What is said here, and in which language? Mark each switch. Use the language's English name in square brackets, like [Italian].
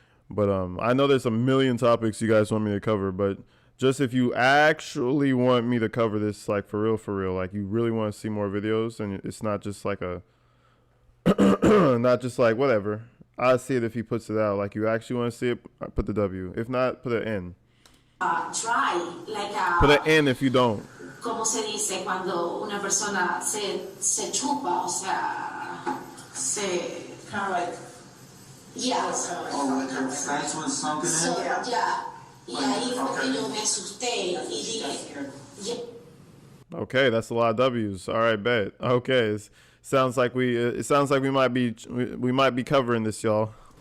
[English] But I know there's a million topics you guys want me to cover, but just if you actually want me to cover this, like for real, like you really want to see more videos, and it's not just like not just like whatever. I'll see it if he puts it out. Like you actually want to see it, put the W. If not, put an N. Try, like a. Put an N if you don't. [Spanish] ¿Cómo se dice cuando una persona se chupa? O sea, [English] kind of like. Yeah. Oh, like her face was sunken in? So, yeah. [Spanish] Y ahí fue [English] Okay. [Spanish] que yo me asusté y dije, yeah. [English] Okay, that's a lot of W's. All right, bet. Okay, it sounds like we might be covering this, y'all.